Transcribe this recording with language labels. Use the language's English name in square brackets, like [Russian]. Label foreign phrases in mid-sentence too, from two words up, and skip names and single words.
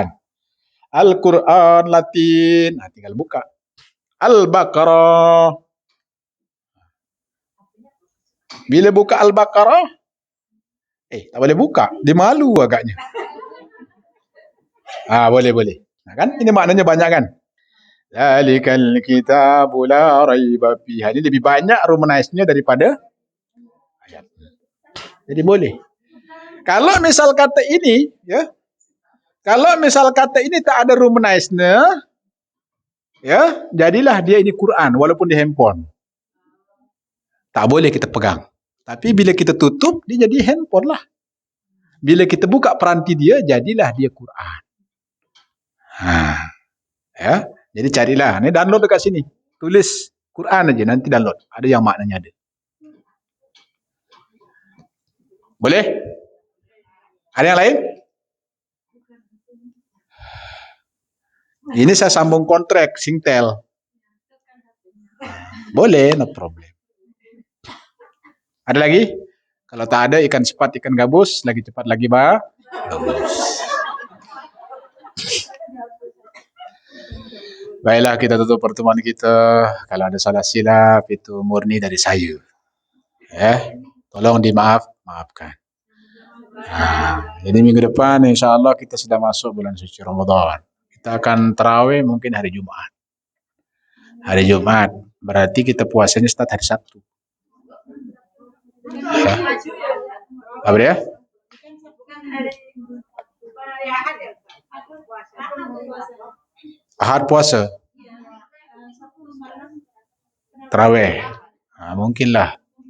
[Malay] Al-Quran Latin. Nah, tinggal buka. Al-Baqarah. Bila buka Al-Baqarah, tak boleh buka. Dia malu agaknya. Boleh. Nah, kan ini maknanya banyak kan? [Arabic] ذلك الكتاب لا ريب فيه. [Malay] Ini lebih banyak Romanized-nya daripada ayat. Jadi boleh. Kalau misal kata ini, ya. Kalau misal kata ini tak ada Romanized-nya, ya, jadilah dia ini Quran walaupun di handphone. Tak boleh kita pegang. Tapi bila kita tutup, dia jadi handphone lah. Bila kita buka peranti dia, jadilah dia Quran. Ya, jadi carilah. Ini download dekat sini. Tulis Quran aja, nanti download. Ada yang maknanya ada. Boleh? Ada yang lain? Ini saya sambung kontrak Singtel. Boleh, [English] no problem. [Malay] Ada lagi? Kalau tak ada, ikan cepat, ikan gabus. Lagi cepat, lagi bagus. Baiklah, kita tutup pertemuan kita. Kalau ada salah silap, itu murni dari saya. Tolong maafkan. Jadi minggu depan, [Arabic] إن شاء الله [Malay] kita sudah masuk bulan suci Ramadan. Kita akan tarawih mungkin hari Jumat. Hari Jumat, berarti kita puasanya start hari Sabtu. Apa dia? Ahad puasa. Tarawih. Mungkinlah.